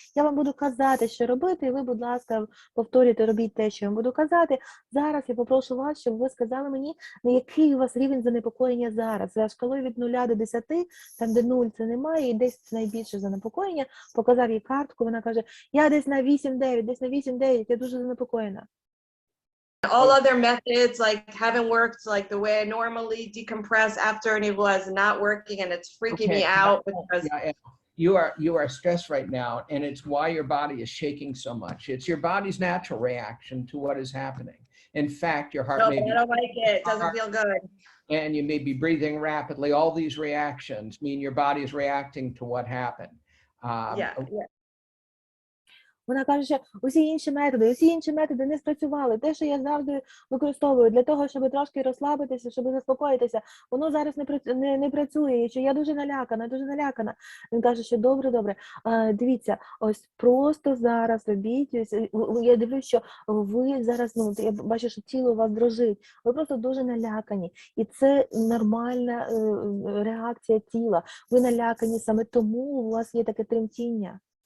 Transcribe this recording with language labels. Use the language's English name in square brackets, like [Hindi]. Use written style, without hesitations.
[Ukrainian] Я вам буду казати, що робити, і ви, будь ласка, повторюйте, робіть те, що я вам буду казати. Зараз я попрошу вас, щоб ви сказали мені, на який у вас рівень занепокоєння зараз. За шкалою від 0 до 10, там де 0 це немає, і десь найбільше занепокоєння. Показав їй картку, вона каже, я десь на 8-9, десь на 8-9, я дуже занепокоєна. [English] All other methods like haven't worked like the way I normally decompress after an eagle is not working, and it's freaking me out because you are stressed right now, and it's why your body is shaking so much. It's your body's natural reaction to what is happening. In fact, your heart may be, I don't like it. It doesn't feel good. and you may be breathing rapidly. All these reactions mean your body is reacting to what happened. Yeah. [Ukrainian] Вона каже, що усі інші методи не спрацювали. Те, що я завжди використовую для того, щоб трошки розслабитися, щоб заспокоїтися, воно зараз не працює, і що я дуже налякана. Він каже, що добре, дивіться, ось просто зараз робіть, ось, я дивлюсь, що ви зараз, я бачу, що тіло у вас дрожить, ви просто дуже налякані, і це нормальна реакція тіла, ви налякані, саме тому у вас є таке тремтіння.